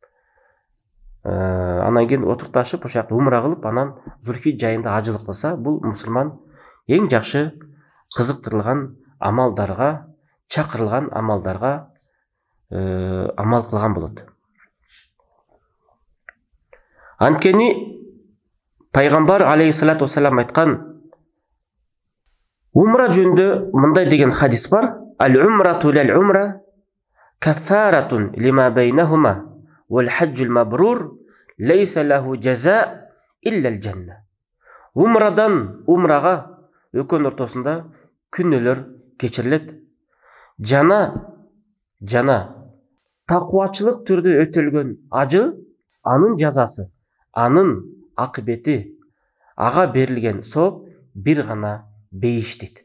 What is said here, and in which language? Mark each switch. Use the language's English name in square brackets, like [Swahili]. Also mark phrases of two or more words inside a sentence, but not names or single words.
[Kyrgyz] анан кийин отурташып, ошол жакта умра кылып, анан Зулхиджа айында ажылык кылса, бул мусулман эң жакшы кызыктырылган амалдарга, чакырылган амалдарга амал кылган болот. Анткени Пайгамбар [Arabic] عليه الصلاة والسلام [Kyrgyz] айткан, умра жөнүндө мындай деген хадис бар: [Arabic] العمرة إلى العمرة كفارة لما بينهما والحج المبرور ليس له جزاء إلا الجنة. [Kyrgyz] Умрадан умрага өкөн ортосунда күнөөлөр кечирилет. Жана таквачылык түрдө өтөлгөн ажы, анын жазасы, анын акыбети, ага берилген сооп бир гана бейиш дейт.